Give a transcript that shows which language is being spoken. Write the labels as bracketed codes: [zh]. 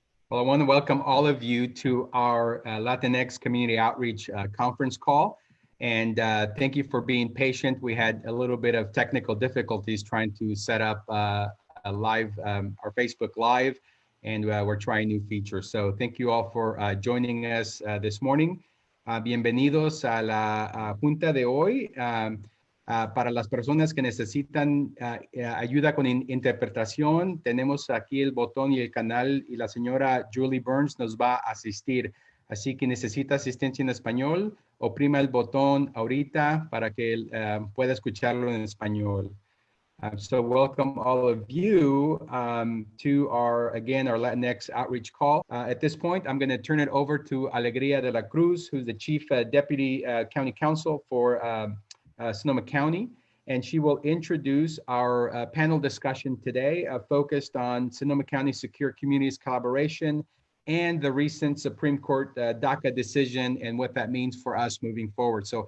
[en] Well, I want to welcome all of you to our Latinx Community Outreach conference call. And thank you for being patient. We had a little bit of technical difficulties trying to set up a live, our Facebook Live, and we're trying new features. So thank you all for joining us this morning. [es] Bienvenidos a la junta de hoy. Para las personas que necesitan ayuda con interpretación, tenemos aquí el botón y el canal y la señora Julie Burns nos va a asistir. Así que necesita asistencia en español, oprima el botón ahorita para que pueda escucharlo en español. [en] So welcome all of you to our Latinx outreach call. At this point, I'm going to turn it over to Alegría de la Cruz, who's the Chief Deputy County Counsel for Sonoma County, and she will introduce our panel discussion today focused on Sonoma County Secure Communities Collaboration and the recent Supreme Court Daca decision and what that means for us moving forward.